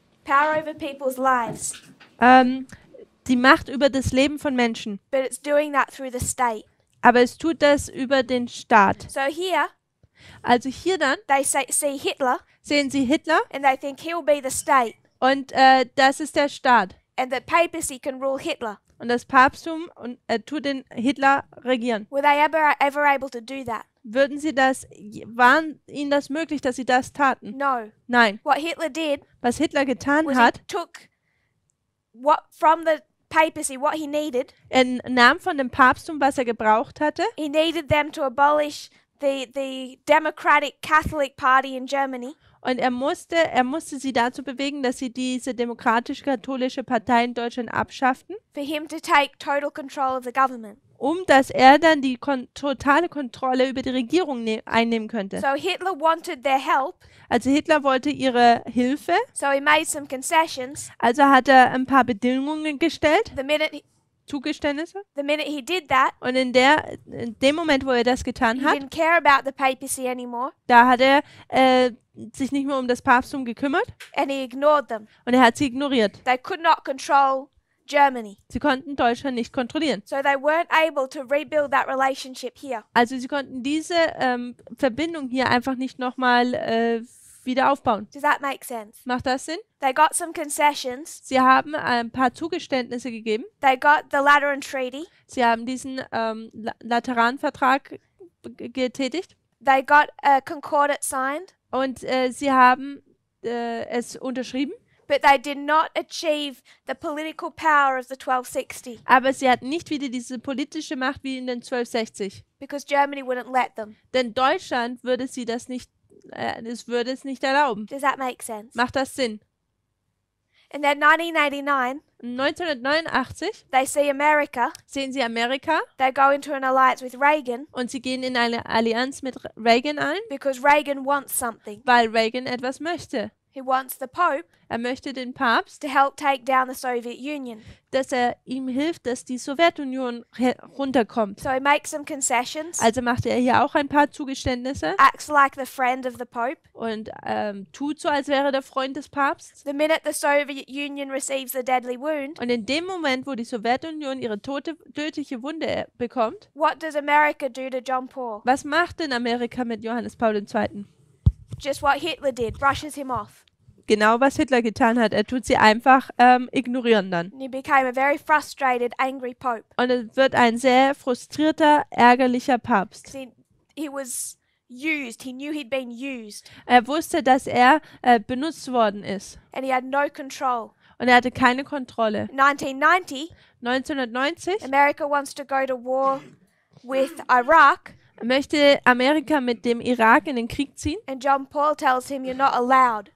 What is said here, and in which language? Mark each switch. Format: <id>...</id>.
<en>power over people's lives,</en> <de>die Macht über das Leben von Menschen.</de> <en>but it's doing that through the state.</en> <de>Aber es tut das über den Staat.</de> <en>So here</en> <de>Also hier dann</de> <en>they see Hitler</en> <de>sehen Sie Hitler</de> <en>and they think he'll be the state,</en> <de>und das ist der Staat.</de> <en>and that papacy can rule Hitler.</en> <de>Und das Papsttum tut den Hitler regieren.</de> <en>Were they ever able to do that?</en> <de>Würden Sie das, waren Ihnen das möglich, dass Sie das taten?</de> <en>No.</en> <de>Nein.</de> <en>What Hitler did</en> <de>Was Hitler getan</de> <en>was</en> <de>hat,</de> <en>he took what from the papacy what he needed.</en> <de>er nahm von dem Papsttum, was er gebraucht hatte,</de> <en>He needed them to abolish the Democratic Catholic Party in Germany,</en> <de>und er musste sie dazu bewegen, dass sie diese demokratisch-katholische Partei in Deutschland abschafften,</de> <en>for him to take total control of the government.</en> <de>dass er dann die totale Kontrolle über die Regierung einnehmen könnte.</de> <en>So Hitler wanted their help,</en> <de>Also Hitler wollte ihre Hilfe,</de> <en>so he made some concessions.</en> <de>also hat er ein paar Bedingungen gestellt, Zugeständnisse.</de> <en>The minute he did that,</en> <de>Und in dem Moment, wo er das getan</de> <en>he</en> <de>hat,</de> <en>didn't care about the papacy anymore,</en> <de>da hat er sich nicht mehr um das Papsttum gekümmert</de> <en>and he ignored them.</en> <de>und er hat sie ignoriert.</de> <en>They could not control Germany.</en> <de>Sie konnten Deutschland nicht kontrollieren.</de> <en>So they weren't able to rebuild that relationship here.</en> <de>Also sie konnten diese Verbindung hier einfach nicht nochmal wieder aufbauen.</de> <en>Does that make sense?</en> <de>Macht das Sinn?</de> <en>They got some concessions.</en> <de>Sie haben ein paar Zugeständnisse gegeben.</de> <en>They got the Lateran Treaty.</en> <de>Sie haben diesen Lateranvertrag getätigt</de> <en>They got a Concordat signed,</en> <de>und sie haben es unterschrieben.</de> <en>but they did not achieve the political power of the 1260</en> <de>Aber sie hatten nicht wieder diese politische Macht wie in den 1260.</de> <en>because Germany wouldn't let them.</en> <de>Denn Deutschland würde sie das nicht, es würde es nicht erlauben.</de> <en>Does that make sense?</en> <de>Macht das Sinn?</de> <en>And then 1989,</en> <de>1989</de> <en>they see America.</en> <de>sehen sie Amerika</de> <en>They go into an alliance with Reagan</en> <de>und sie gehen in eine Allianz mit Reagan ein,</de> <en>because Reagan wants something.</en> <de>weil Reagan etwas möchte.</de> <en>He wants the Pope</en> <de>Er möchte den Papst,</de> <en>to help take down the Soviet Union.</en> <de>dass er ihm hilft, dass die Sowjetunion runterkommt.</de> <en>So he makes some concessions,</en> <de>Also macht er hier auch ein paar Zugeständnisse</de> <en>acts like the friend of the Pope.</en> <de>und tut so, als wäre der Freund des Papstes.</de> <en>The minute the Soviet Union receives the deadly wound,</en> <de>Und in dem Moment, wo die Sowjetunion ihre tödliche Wunde bekommt,</de> <en>what does America do to John Paul?</en> <de>was macht denn Amerika mit Johannes Paul II.?</de> <en>Just what Hitler did, brushes him off.</en> <de>Genau, was Hitler getan hat. Er tut sie einfach ignorieren dann.</de> <en>And he became a very frustrated, angry Pope.</en> <de>Und es wird ein sehr frustrierter, ärgerlicher Papst.</de> <en>'Cause he was used. He knew he'd been used.</en> <de>Er wusste, dass er benutzt worden ist.</de> <en>And he had no control.</en> <de>Und er hatte keine Kontrolle.</de> <en>1990,</en> <de>1990</de> <en>America wants to go to war with Iraq.</en> <de>möchte Amerika mit dem Irak in den Krieg ziehen.</de> <en>And John Paul tells him, you're not allowed.</en>